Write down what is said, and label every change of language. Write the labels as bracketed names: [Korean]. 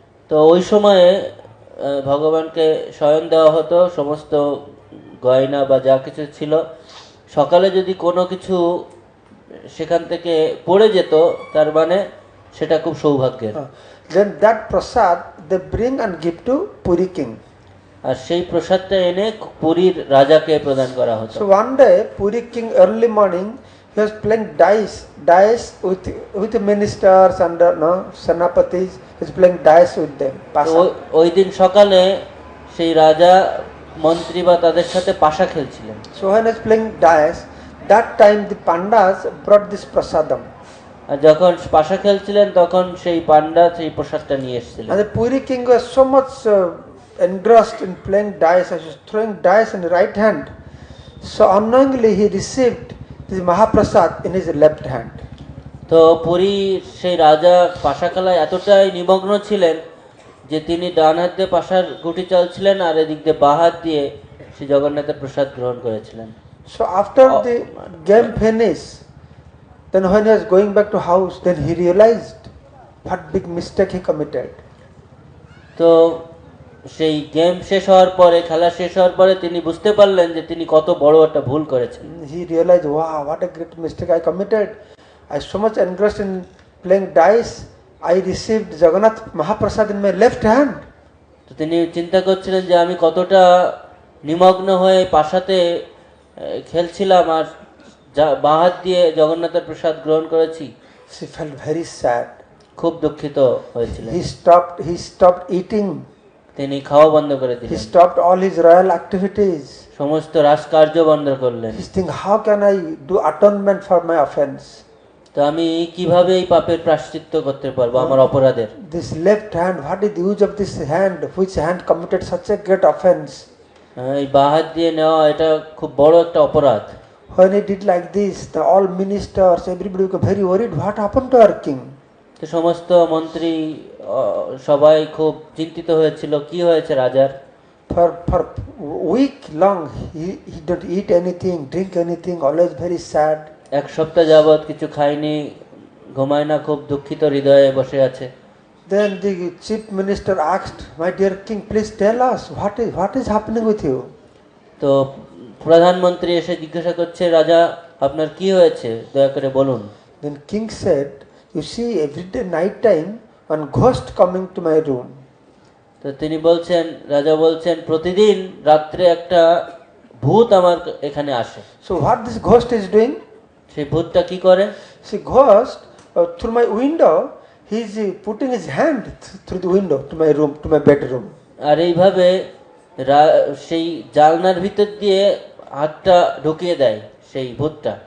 [Bangla] তো ওই সময়ে ভগবানকে শয়ন দেওয়া হতো, সমস্ত গয়না বা যা কিছু ছিল, সকালে যদি কোনো কিছু সেখান থেকে পড়ে যেত তার মানে সেটা খুব সৌভাগ্যের। [English] Then that prasad they bring and give to Puri king. [Bangla] আর সেই প্রসাদটা এনে পুরীর রাজাকে প্রদান করা হতো। [English] So one day Puri king early morning he was playing dice with the ministers and senapatis. He was playing dice with them. [Bangla] ওই দিন সকালে সেই রাজা মন্ত্রী বা তাদের সাথে পাশা খেলছিলেন। [English] So when he was playing dice, that time the pandas brought this prasadam. [Bangla] আর যখন পাশা খেলছিলেন তখন সেই পান্ডা সেই প্রসাদটা নিয়ে এসেছিলেন। [English] And the Puri king was so much engrossed in playing dice, he was throwing dice in the right hand. So unknowingly he received this Mahaprasad in his left hand. [Bangla] তো পুরী সেই রাজা পাশা খেলায় এতটাই নিমগ্ন ছিলেন যে তিনি ডান হাত দিয়ে পাশার গুটি চালছিলেন আর এদিক দিয়ে বাঁ হাত দিয়ে শ্রী জগন্নাথের প্রসাদ গ্রহণ করেছিলেন। [English] So after the game finished, then when he was going back to house, then he realized what big mistake he committed. [Bangla] তো সেই গেম শেষ হওয়ার পরে, খেলা শেষ হওয়ার পরে তিনি বুঝতে পারলেন যে তিনি কত বড় একটা ভুল করেছেন। [English] He realized, wow, what a great mistake I committed. I was so much engrossed in playing dice, I received Jagannath Mahaprasad in my left hand. [Bangla] তো তিনি চিন্তা করছিলেন যে আমি কতটা নিমগ্ন হয়ে পাশাতে খেলছিলাম আর বাঁ হাত দিয়ে জগন্নাথের প্রসাদ গ্রহণ করেছি। [English] She felt very sad. [Bangla] খুব দুঃখিত হয়েছিলেন। [English] He stopped eating. [Bangla] তিনি খাওয়া বন্ধ করে [English] He [Bangla] দিলেন, [English] stopped all his royal activities. [Bangla] সমস্ত রাজকার্য বন্ধ করলেন। [English] He's thinking, how can I do atonement for my offense? [Bangla] তো আমি কিভাবে এই পাপের প্রায়শ্চিত্ত করতে পারবো আমার অপরাধের? [English] This left hand, what is the use of this hand? Which hand committed such a great offense? [Bangla] এই বাঁ হাত দিয়ে নেওয়া এটা খুব বড় একটা অপরাধ। [English] When he did like this, all ministers, everybody got very worried. What happened to our king? [Bangla] তো সমস্ত মন্ত্রী সবাই খুব চিন্তিত হয়েছিল, কি হয়েছে রাজার। [English] For week long, he don't eat anything, drink anything, always very sad. [Bangla] এক সপ্তাহ যাবৎ কিছু খায়নি, ঘুমায় না, খুব দুঃখিত হৃদয়ে বসে আছে। [English] Then the chief minister asked, my dear king, please tell us what is happening with you? [Bangla] তো প্রধানমন্ত্রী এসে জিজ্ঞাসা করছে, রাজা আপনার কি হয়েছে, দয়া করে বলুন। [English] Then king said, you see, every day night time, one ghost coming to my room. [Bangla] তো তিনি বলছেন, রাজা বলছেন, প্রতিদিন রাত্রে একটা ভূত আমার এখানে আসে। [English] So what this ghost is doing? [Bangla] সেই ভূতটা কি করে? [English] See, ghost through my window, he is putting his hand through the window to my room, to my bedroom. [Bangla] আর এইভাবে সেই জানলার ভিতর দিয়ে হাতটা ঢুকিয়ে দেয় সেই ভূতটা।